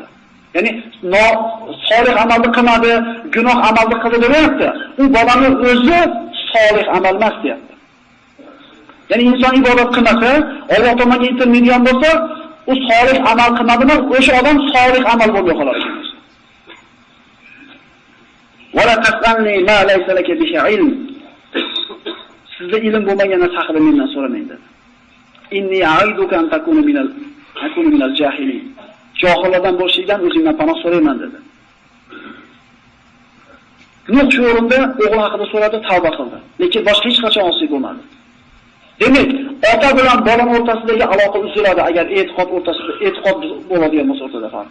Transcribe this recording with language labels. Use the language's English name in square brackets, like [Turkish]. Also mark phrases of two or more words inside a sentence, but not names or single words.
[Uzbek] Ya'ni solih amalni qilmadi, gunoh amalni qildi demayapti. U bolani o'zi solih amal emas deyapti. Ya'ni inson ibodat qilmasa, Alloh tomoniga intilmaydigan bo'lsa, u solih amal qilmadimi, o'sha odam solih amal bo'lmay qoladi. [Arabic] ولا تسألني ما ليس لك به علم. [Uzbek] Sizda ilm bo'lmagan narsa haqida mendan so'ramang dedi. [Arabic] إني أعظك أن تكون من الجاهلين. [Uzbek] Johillardan bo'lishingdan o'zingdan panoh so'rayman dedi. Nuh shu o'rinda o'g'li haqida so'radi, tavba qildi. Lekin boshqa hech qachon osiy bo'lmadi. Demak, ota bilan bola o'rtasidagi aloqa uziladi agar e'tiqod bo'ladigan bo'lsa o'rtada farq.